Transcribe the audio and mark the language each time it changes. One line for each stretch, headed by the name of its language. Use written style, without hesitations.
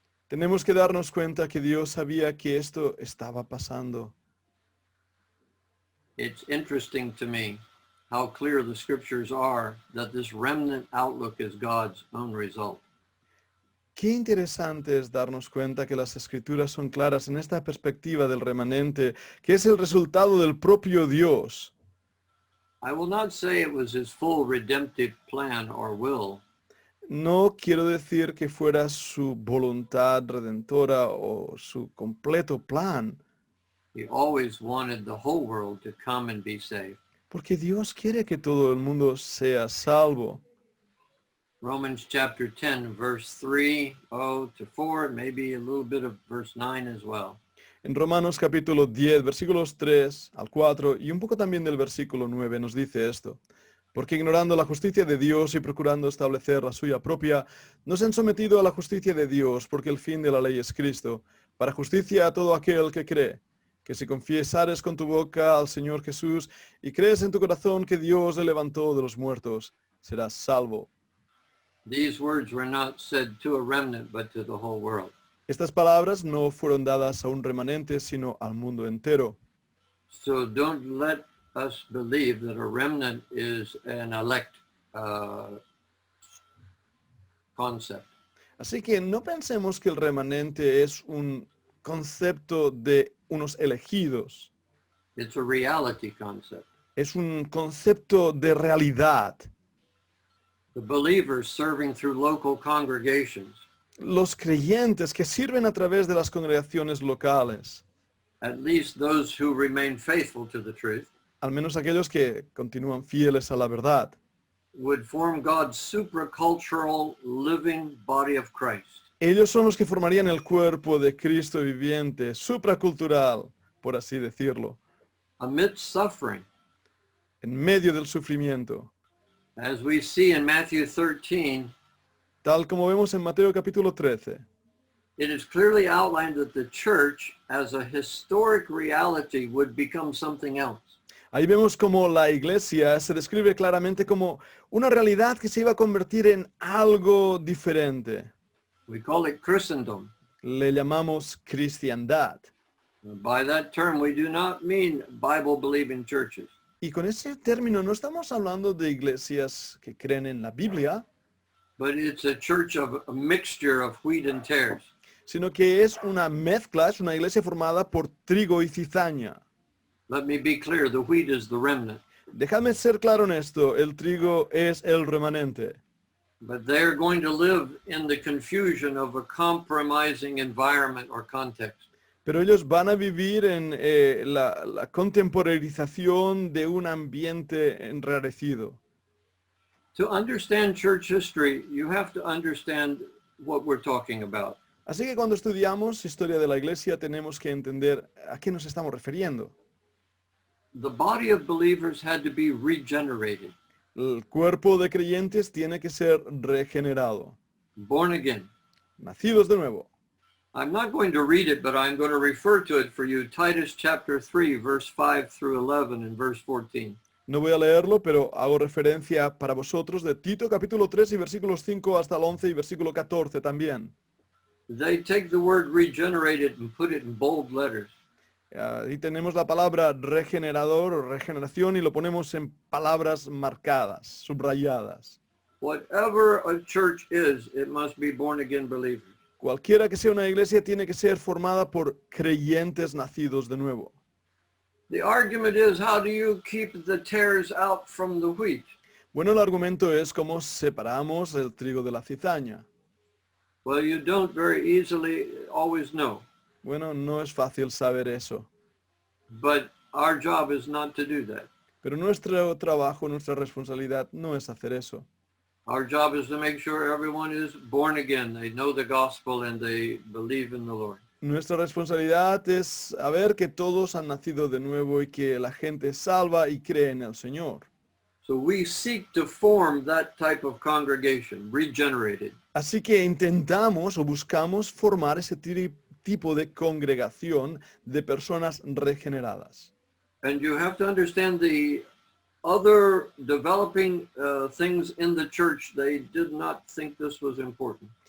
Spanish: Tenemos que darnos cuenta que Dios sabía que esto estaba pasando.
English: It's interesting to me how clear the scriptures are that this remnant outlook is God's own result.
Spanish: Qué interesante es darnos cuenta que las escrituras son claras en esta perspectiva del remanente, que es el resultado del propio Dios.
English: I will not say it was his full redemptive plan or will,
Spanish: No quiero decir que fuera su voluntad redentora o su completo plan,
English: he always wanted the whole world to come and be saved.
Spanish: porque Dios quiere que todo el mundo sea salvo.
English: Romans chapter 10, verse 3, to 4, maybe a little bit of verse 9 as well.
Spanish: En Romanos capítulo 10, versículos 3 al 4 y un poco también del versículo 9 nos dice esto. Porque ignorando la justicia de Dios y procurando establecer la suya propia, no se han sometido a la justicia de Dios, porque el fin de la ley es Cristo, para justicia a todo aquel que cree, que si confiesares con tu boca al Señor Jesús y crees en tu corazón que Dios le levantó de los muertos, serás salvo.
English: These words were not said to a remnant, but to the whole world.
Spanish: Estas palabras no fueron dadas a un remanente, sino al mundo entero.
English: So don't let us believe that a remnant is an elect concept.
Spanish: Así que no pensemos que el remanente es un concepto de unos elegidos.
English: It's a reality concept.
Spanish: Es un concepto de realidad.
English: The believers serving through local congregations,
Spanish: Los creyentes que sirven a través de las congregaciones locales,
English: at least those who remain faithful to the truth,
Spanish: al menos aquellos que continúan fieles a la verdad,
English: would form God's supracultural living body of Christ.
Spanish: ellos son los que formarían el cuerpo de Cristo viviente, supracultural, por así decirlo,
English: Amidst suffering,
Spanish: en medio del sufrimiento.
English: as we see in Matthew 13,
Spanish: Tal como vemos en Mateo capítulo 13,
English: it is clearly outlined that the church as a historic reality would become something else.
Spanish: ahí vemos como la iglesia se describe claramente como una realidad que se iba a convertir en algo diferente.
English: We call it Christendom.
Spanish: Le llamamos cristiandad.
English: By that term, we do not mean Bible-believing churches.
Spanish: Y con ese término no estamos hablando de iglesias que creen en la Biblia,
English: But it's a church of a mixture of wheat and tares.
Spanish: sino que es una mezcla, es una iglesia formada por trigo y cizaña.
English: Let me be clear, the wheat is the remnant.
Spanish: Déjame ser claro en esto, el trigo es el remanente.
English: But they're going to live in the confusion of a compromising environment or context.
Spanish: Pero ellos van a vivir en la contemporanización de un ambiente enrarecido.
English: To understand church history, you have to understand what we're talking about.
Spanish: Así que cuando estudiamos historia de la iglesia tenemos que entender a qué nos estamos refiriendo.
English: The body of believers had to be regenerated,
Spanish: El cuerpo de creyentes tiene que ser regenerado,
English: born again.
Spanish: nacidos de nuevo.
English: I'm not going to read it, but I'm going to refer to it for you. Titus chapter 3, verse 5 through 11 and verse 14.
Spanish: No voy a leerlo, pero hago referencia para vosotros de Tito capítulo 3 y versículos 5 hasta el 11 y versículo 14 también.
English: They take the word regenerated and put it in bold letters.
Spanish: Ahí tenemos la palabra regenerador o regeneración y lo ponemos en palabras marcadas, subrayadas.
English: Whatever a church is, it must be born again believers.
Spanish: Cualquiera que sea una iglesia tiene que ser formada por creyentes nacidos de nuevo.
English: The argument is, how do you keep the tares out from the wheat?
Spanish: Bueno, el argumento es cómo separamos el trigo de la cizaña.
English: Well, you don't very easily always know,
Spanish: Bueno, no es fácil saber eso,
English: but our job is not to do that.
Spanish: pero nuestro trabajo, nuestra responsabilidad no es hacer eso.
English: Our job is to make sure everyone is born again. They know the gospel and they believe in the Lord.
Spanish: Nuestra responsabilidad es saber que todos han nacido de nuevo y que la gente salva y cree en el Señor.
English: So we seek to form that type of congregation, regenerated.
Spanish: Así que intentamos o buscamos formar ese tipo de congregación de personas regeneradas.
English: And you have to understand the other developing things in the church. They did not think this was important.